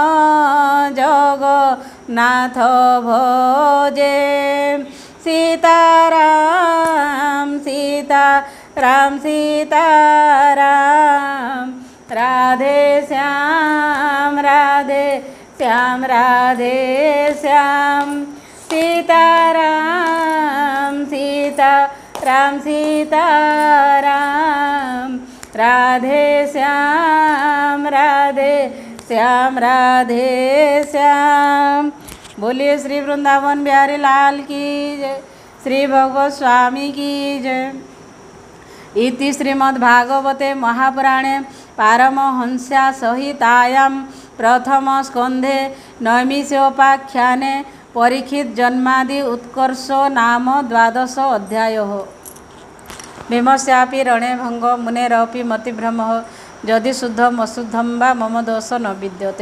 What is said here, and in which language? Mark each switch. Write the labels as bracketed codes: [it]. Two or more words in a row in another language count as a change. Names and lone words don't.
[or] ଜଗନ୍ନାଥ ଭଜେ ସୀତାରାମ ସୀତାରାମ ସୀତାରାମ ରାଧେ ଶ୍ୟାମ ରାଧେ ଶ୍ୟାମ ରାଧେ ଶ୍ୟାମ ସୀତାରାମ ସୀତାରାମ ସୀତାରାम राधे श्याम राधे श्याम राधे श्याम। [hi] बोलिए श्री वृंदावन बिहारी लाल की जय, श्री भगवत स्वामी की जय। [sa] इति श्रीमद्भागवते महापुराणे पारमहंस्या संहितायां प्रथम स्कंधे नैमिषोपाख्याने परीक्षित जन्मादि उत्कर्ष नाम 12 अध्यायः। भीमस्यापि रणे भंग मुनेरपि मतिभ्रमः यदि शुद्धम अशुद्धम वा मम दोष न विद्यते।